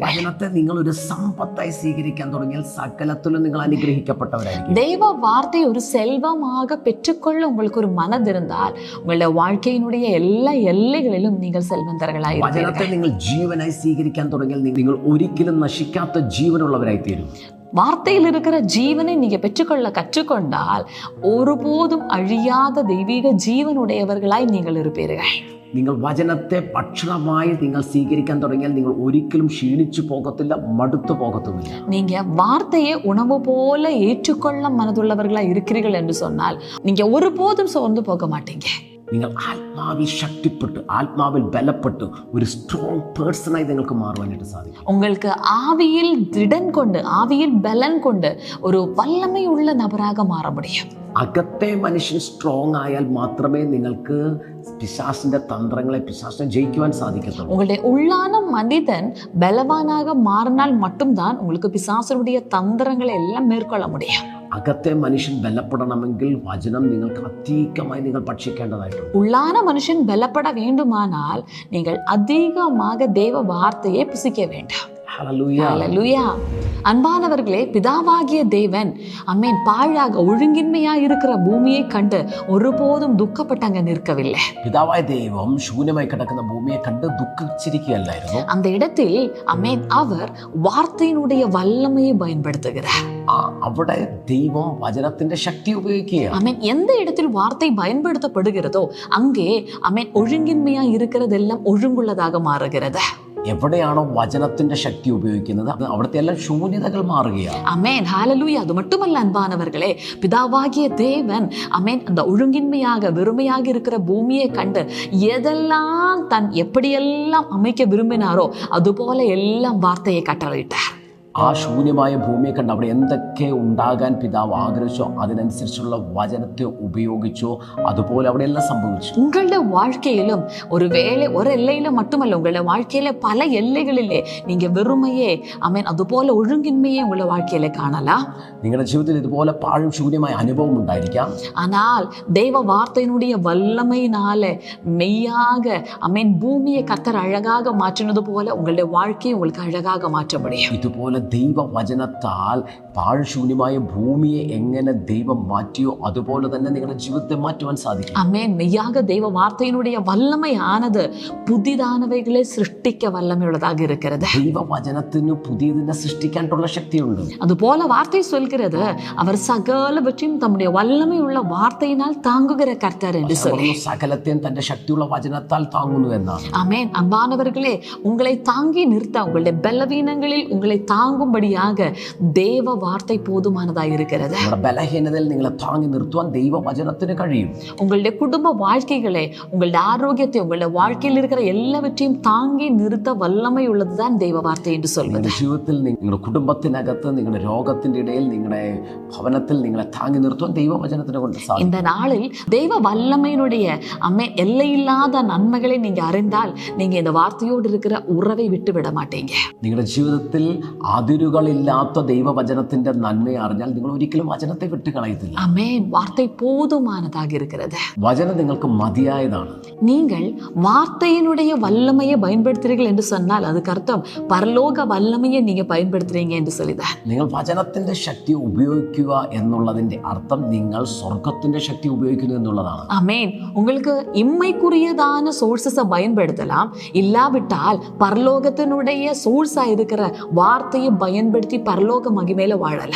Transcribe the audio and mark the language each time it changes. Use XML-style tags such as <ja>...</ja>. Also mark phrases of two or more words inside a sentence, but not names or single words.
<ml>വചനത്തെ നിങ്ങൾ ഒരു സമ്പത്തായി സ്വീകരിക്കാൻ തുടങ്ങിയാൽ സകലത്തിലും നിങ്ങൾ അനുഗ്രഹിക്കപ്പെട്ടവരായിരിക്കും.</ml> <ta>தேவ வார்த்தை ஒரு செல்வமாக பெற்றுக்கொள்ள உங்களுக்கு ஒரு மனது இருந்தால் உங்களுடைய வாழ்க்கையினுடைய எல்லா எல்லைகளிலும் நீங்கள் செல்வந்தர்களாய்</ta> <ml>വചനത്തെ</ml> <ta>இருப்பீர்கள்.</ta> <ml>നിങ്ങൾ ജീവനായി സ്വീകരിക്കാൻ തുടങ്ങിയാൽ നിങ്ങൾ ഒരിക്കലും നശിക്കാത്ത ജീവനുള്ളവരായി തീരും.</ml> <ta>வார்த்தையில் இருக்கிற ஜீவனை நீங்க பெற்றுக்கொள்ள கற்றுக்கொண்டால் ஒருபோதும் அழியாத தெய்வீக ஜீவனுடையவர்களாய் நீங்கள் இருப்பீர்கள்.</ta> <ml>നിങ്ങൾ വചനത്തെ ഭക്ഷണമായി നിങ്ങൾ സ്വീകരിക്കാൻ തുടങ്ങിയാൽ നിങ്ങൾ ഒരിക്കലും ക്ഷീണിച്ചു പോകത്തില്ല, മടുത്തു പോകത്തുമില്ല.</ml> <ta>நீங்க வார்த்தையை உணவு போல ஏற்றுக்கொள்ள மனதுள்ளவர்களா இருக்கிறீர்கள் என்று சொன்னால் நீங்க ஒருபோதும் சோர்ந்து போக மாட்டீங்க.</ta> <ml>നിങ്ങൾ ആത്മാവിൽ ശക്തിപ്പെട്ട് ആത്മാവിൽ ബലപ്പെട്ട് ഒരു</ml> <en>strong personആയി</en> <ml>നിങ്ങൾക്ക് മാറുവാനായിട്ട് സാധിക്കും.</ml> <ta>உங்களுக்கு ஆவியில் திடன் கொண்டு ஆவியில் பலன் கொண்டு ஒரு வல்லமையுள்ள நபராக மாற முடியும்.</ta> <ml>അകത്തെ മനുഷ്യൻ സ്ട്രോങ് ആയാൽ മാത്രമേ നിങ്ങൾക്ക് പിശാസിന്റെ തന്ത്രങ്ങളെ പിശാസിനെ ജയിക്കുവാൻ സാധിക്കത്തുള്ളൂ.</ml> <ta>உங்களுடைய உள்ளான மனிதன் பலவானாக மாறினால் மட்டும்தான் உங்களுக்கு பிசாசுடைய தந்திரங்களை எல்லாம் மேற்கொள்ள முடியும்.</ta> <ml>അകത്തെ മനുഷ്യൻ ബലപ്പെടണമെങ്കിൽ വചനം നിങ്ങൾക്ക് അധികമായി നിങ്ങൾ ഭക്ഷിക്കേണ്ടതായിട്ടുണ്ട്.</ml> <ta>உள்ளான மனுஷன் பலப்பட வேண்டுமானால் நீங்கள் அதிகமாக தேவ வார்த்தையை புசிக்க வேண்டும். ஹல்லேலூயா. அன்பானவர்களே, பிதாவாகிய தேவன் அமேன் பாழாக ஒழுங்கின்மையா இருக்கிற பூமியை கண்டு ஒருபோதும் துக்கப்பட்டாங்க நிற்கவில்லை.</ta> <ml>പിതാവായ ദൈവം ശൂന്യമായി കിടക്കുന്ന ഭൂമിയെ കണ്ട് ദുഃഖിച്ചിരിക്കുകയല്ലായിരുന്നു.</ml> <ta>அந்த இடத்தில் அமேன் அவர் வார்த்தையினுடைய வல்லமையை பயன்படுத்துகிறார்.</ta> <ml>അവിടെ ദൈവം വചനത്തിന്റെ ശക്തി ഉപയോഗിക്കുക.</ml> <ta>அமேன் எந்த இடத்தில் வார்த்தை பயன்படுத்தப்படுகிறதோ அங்கே அமேன் ஒழுங்கின்மையா இருக்கிறதெல்லாம் ஒழுங்குள்ளதாக மாறுகிறது.</ta> <ml>എവിടെയാണോ വചനത്തിന്റെ ശക്തി ഉപയോഗിക്കുന്നത് അവിടുത്തെ എല്ലാം ശൂന്യതകൾ മാറുകയാണ്.</ml> <ta>அமேன் ஹல்லேலூயா. அது மட்டுமல்ல அன்பானவர்களே, பிதாவாகிய தேவன் அமேன் அந்த ஒழுங்கின்மையாக வெறுமையாக இருக்கிற பூமியை கண்டு எதெல்லாம் தன் எப்படியெல்லாம் அமைக்க விரும்பினாரோ அதுபோல எல்லாம் வார்த்தையை கட்டளையிட்டார்.</ta> <ml>ആ ശൂന്യമായ ഭൂമിയെ കണ്ട് അവിടെ എന്തൊക്കെ ഉണ്ടാകാൻ പിതാവ് ആഗ്രഹിച്ചോ അതിനനുസരിച്ചുള്ള വചനത്തെ ഉപയോഗിച്ചോ അതുപോലെ അവിടെ എല്ലാം സംഭവിച്ചു.</ml> <ta>உங்களுடைய வாழ்க்கையிலும் ஒருவேளை ஒரு எல்லையில மட்டுமல்ல, உங்களுடைய வாழ்க்கையில பல எல்லைகளிலே நீங்க வெறுமையே அமேன் அதுபோல ஒழுங்கின்மையே உங்கள வாழ்க்கையில காணலாம்.</ta> <ml>നിങ്ങളുടെ ജീവിതത്തിൽ ഇതുപോലെ പാഴും ശൂന്യമായ അനുഭവം ഉണ്ടായിരിക്കാം.</ml> <ta>ஆனால் தேவ வார்த்தையினுடைய வல்லமையினால மெய்யாக அமேன் பூமியை கர்த்தர் அழகாக மாற்றினது போல உங்களுடைய வாழ்க்கையை உங்களுக்கு அழகாக மாற்ற முடியும்.</ta> <ml>ഇതുപോലെ ദൈവവചനത്താൽ പാഴ്ശൂന്യമായ ഭൂമിയെ എങ്ങനെ ദൈവം മാറ്റിയോ അതുപോലെ തന്നെ നിങ്ങളുടെ ജീവിതത്തെ മാറ്റുവാൻ സാധിക്കും. അമേൻ.</ml> <ta>மெய்யாக தேவ வார்த்தையினுடைய வல்லமையானது புதிதானவைகளை சிருஷ்டிக்க வல்லமையுள்ளதாக இருக்கிறது.</ta> <ml>ദൈവവചനത്തിന് പുതിയതിനെ സൃഷ്ടിക്കാനുള്ള ശക്തിയുണ്ട്.</ml> <ta>அதுபோல வார்த்தை சொல்கிறது அவர் சகலவற்றையும் தம்முடைய வல்லமையுள்ள வார்த்தையினால் தாங்குகிற கர்த்தர் என்று சொல்லி</ta> <ml>സകലത്തെയും തന്റെ ശക്തിയുള്ള വചനത്താൽ താങ്ങുന്നു എന്നാണ്.</ml> <ta>ஆமென். அன்பானவர்களே, உங்களை தாங்கி நிறுத்த உங்களுடைய பலவீனங்களில் உங்களை தாங்கும்படியாக தேவ வார்த்தை போதுமானதாக இருக்கிறது.</ta> <ml>നമ്മുടെ ബലഹീനതയിൽ നിങ്ങളെ താങ്ങി നിർത്തുവാൻ ദൈവവചനത്തിന് കഴിയും.</ml> <ta>உங்களுடைய குடும்ப வாழ்க்கைகளை, உங்களுடைய ஆரோக்கியத்தை, உங்களுடைய வாழ்க்கையில் இருக்கிற எல்லாவற்றையும் தாங்கி நிறுத்த வல்லமை உள்ளதுதான் தெய்வ வார்த்தை என்று சொல்வது.</ta> <ml>നിങ്ങളുടെ ജീവിതത്തിൽ നിങ്ങളുടെ കുടുംബത്തിനകത്ത് നിങ്ങളുടെ രോഗത്തിന്റെ ഇടയിൽ നിങ്ങളുടെ ഭവനത്തിൽ നിങ്ങളെ താങ്ങി നിർത്തുവാൻ ദൈവവചനത്തിനെ കൊണ്ട് സാധിക്കും.</ml> <ta>இந்த நாளில் தெய்வ வல்லமையினுடைய எல்லையில்லாத நன்மைகளை நீங்க அறிந்தால் நீங்க இந்த வார்த்தையோடு இருக்கிற உறவை விட்டு விட மாட்டீங்க.</ta> <ml>നിങ്ങളുടെ ജീവിതത്തിൽ അതിരുകളില്ലാത്ത ദൈവവചനത്തിന്റെ നന്മയെ അറിഞ്ഞാൽ നിങ്ങൾ ഒരിക്കലും വചനത്തെ വിട്ടുകളയത്തില്ല.</ml> <ta>ஆமென். வார்த்தை போதுமானதாக இருக்கிறது.</ta> <ml>വചനം നിങ്ങൾക്ക് മതിയായതാണ്.</ml> <ta>நீங்கள் வார்த்தையினுடைய வல்லமையை பயன்படுத்துறீர்கள் என்று சொன்னால் அதுக்கு அர்த்தம் பரலோக வல்லமையை நீங்க பயன்படுத்துறீங்க என்று சொல்லிதான்.</ta> <ml>നിങ്ങൾ വചനത്തിന്റെ ശക്തി ഉപയോഗിക്കുക എന്നുള്ളതിന്റെ അർത്ഥം നിങ്ങൾ സ്വർഗത്തിന്റെ ശക്തി ഉപയോഗിക്കുന്നു എന്നുള്ളതാണ്.</ml> <ta>ஆமென். உங்களுக்கு இம்மைக்குரியதான சோர்சஸை பயன்படுத்தலாம், இல்லாவிட்டால் பரலோகத்தினுடைய சோர்ஸா இருக்கிற வார்த்தையை பயன்படுத்தி பரலோக மகிமையில வாழலாம்.</ta>